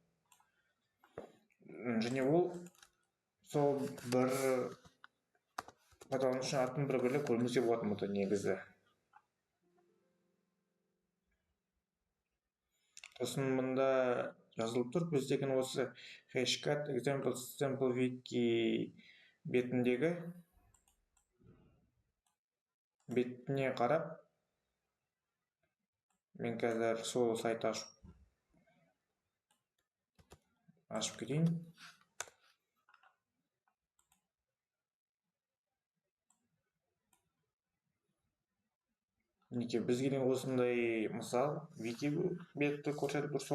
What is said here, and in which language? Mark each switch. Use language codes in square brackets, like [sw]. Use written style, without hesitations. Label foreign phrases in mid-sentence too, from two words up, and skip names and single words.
[kk] Және ол сол бір пайдаланушы атын бір-бірлеп көрмесе болады мұнда негізі. Сосын мұнда жазылып тұр, біз деген осы [en] hashcat example sample wiki [kk] бетіне қарап, мен қазір сол сайт ашып кетейін. Мінекей бізге осындай мысал вики бетті көрсетіп тұр.